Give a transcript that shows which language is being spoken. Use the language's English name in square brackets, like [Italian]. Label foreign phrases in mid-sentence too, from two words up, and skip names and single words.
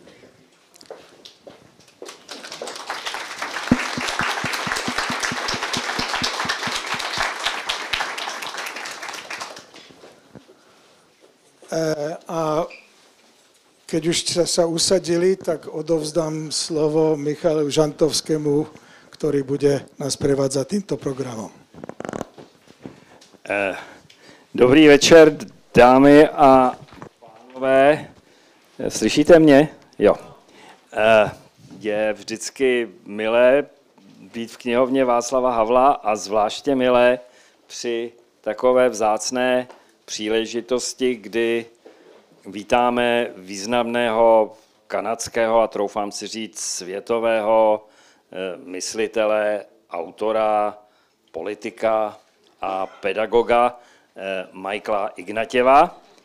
[Slovak] A keď už sa usadili, tak odovzdám slovo Michaelu Žantovskému, ktorý bude nás prevádzať týmto programom. [Czech] Dobrý večer, dámy a pánové. Slyšíte mě? Jo. Je vždycky milé být v knihovně Václava Havla a zvláště milé při takové vzácné příležitosti, kdy vítáme významného kanadského a troufám si říct světového myslitele, autora, politika a pedagoga Michaela Ignatieffa.